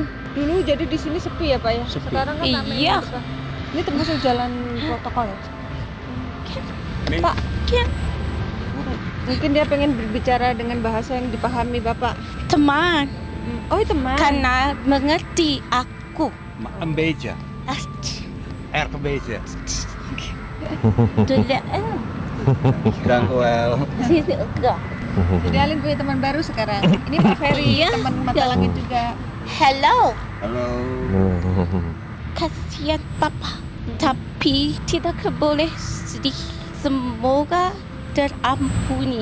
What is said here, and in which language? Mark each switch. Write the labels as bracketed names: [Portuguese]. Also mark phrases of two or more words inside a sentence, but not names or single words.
[Indonesian] Dulu jadi di sini sepi ya Pak ya? Sepi. Sekarang kan ramai Iya. gitu, Pak. Ini termasuk jalan protokol ya? Nee. Pak, mungkin dia pengen berbicara dengan bahasa yang dipahami Bapak. Teman, Oh, teman. karena mengerti aku. [Dutch] Een beetje. Erg een beetje. [Indonesian] Tidak. [Dutch] Dank u wel. [Indonesian] Tidak. Jadi Alin punya teman baru sekarang. Ini Pak Ferry, Iya. teman mata langit juga. Hello. Hallo. Kasihan Papa, tapi tidak boleh sedih. Semoga terampuni.